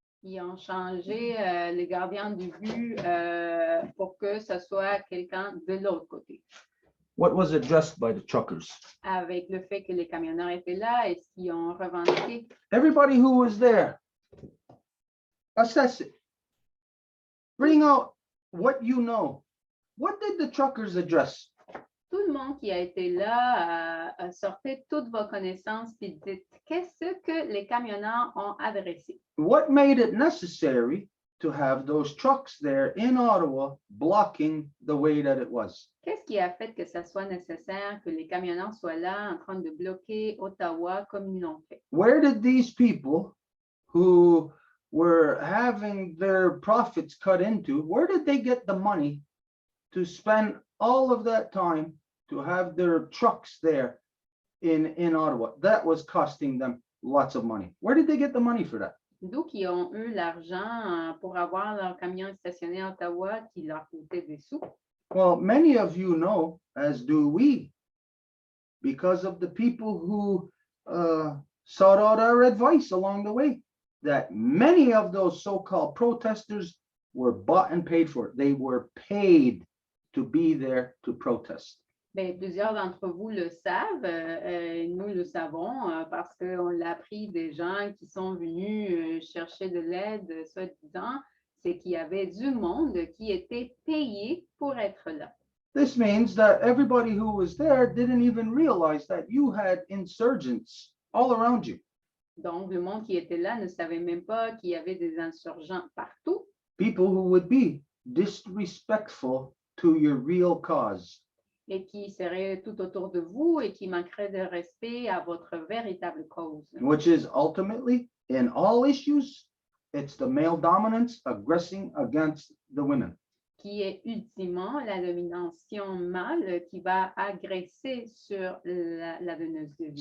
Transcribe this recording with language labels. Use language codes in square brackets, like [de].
[fr] Ils ont changé les gardiens du but pour que ce soit quelqu'un de l'autre côté. [en] What was addressed by the truckers? [fr] Avec le fait que les camionneurs étaient là et ce qu'ils ont revendiqué. [en] Everybody who was there, assess it. Bring out what you know. What did the truckers address? [fr] Tout le monde qui a été là sortez toutes vos connaissances et dites qu'est-ce que les camionneurs ont adressé. [en] What made it necessary to have those trucks there in Ottawa blocking the way that it was? [fr] Qu'est-ce qui a fait que ça soit nécessaire que les camionneurs soient là en train de bloquer Ottawa comme ils l'ont fait? [en] Where did these people who were having their profits cut into, where did they get the money to spend all of that time to have their trucks there in Ottawa? That was costing them lots of money. Where did they get the money for that? [fr] D'où qui ont eu l'argent pour avoir leur camion stationné à Ottawa qui leur coûtait des sous. [en] Well, many of you know, as do we, because of the people who sought out our advice along the way, that many of those so-called protesters were bought and paid for. They were paid to be there to protest. [fr] Bien, plusieurs d'entre vous le savent, nous le savons parce qu'on l'a appris des gens qui sont venus chercher de l'aide, soi-disant, c'est qu'il y avait du monde qui était payé pour être là. [en] This means that everybody who was there didn't even realize that you had insurgents all around you. [fr] Donc, le monde qui était là ne savait même pas qu'il y avait des insurgents partout. [en] People who would be disrespectful to your real cause. [fr] Et qui seraient tout autour de vous et qui manqueraient de respect à votre véritable cause. [en] Which is ultimately, in all issues, it's the male dominance aggressing against the women. [fr] Qui est ultimement la domination mâle qui va agresser sur la donneuse de vie.